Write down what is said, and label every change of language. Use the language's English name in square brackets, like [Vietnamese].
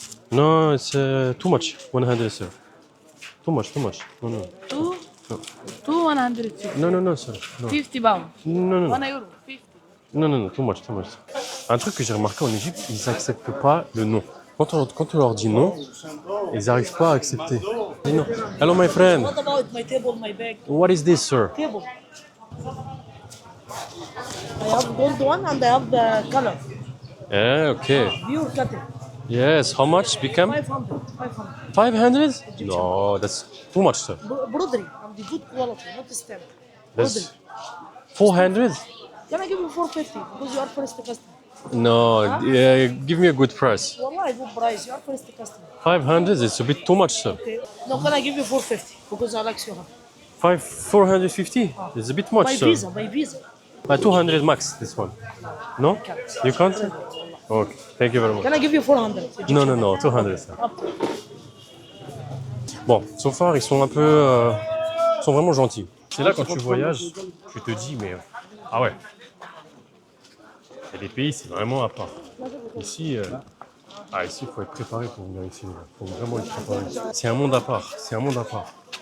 [English] No, it's too much. 100, sir. Too much, too much. No, no. Two, No. 250. No, no, no, sir. No. 50 pounds. No, no, no. 1 euro. 50. [French] Non, non, non, [English] too much, too much. [French] Un truc que j'ai remarqué en Égypte, ils n'acceptent pas le non. Quand on leur dit non, ils n'arrivent pas à accepter. Ils disent non. [English] Hello, my friend. What about my table, my bag? What is this, sir? Table. I have gold one and I have the color. Yeah, okay. Pure cotton. Yes, how much become? 500. 500. 500? No, that's too much, sir. [French] Broderie. [English] And the good quality, not stamp. That's 400? Can I give you 450? Because you are first customer. No, give me a good price. Wallah, good price. You are first customer. 500 is a bit too much, sir. Okay. No, can I give you 450? Because I like you. 450 is a bit much, By sir. visa, by visa. 200 max, this one. No? You can't? Okay, thank you very much. Can I give you 400? [French] Non, non, non, 200, sir. [English] Up to. [French] Bon, so far, ils sont un peu... ils sont vraiment gentils. C'est là, quand tu voyages, tu te dis, mais... ah ouais. Il y a des pays, c'est vraiment à part. Ici, ici, il faut être préparé pour venir ici. Il faut vraiment être préparé. C'est un monde à part. C'est un monde à part.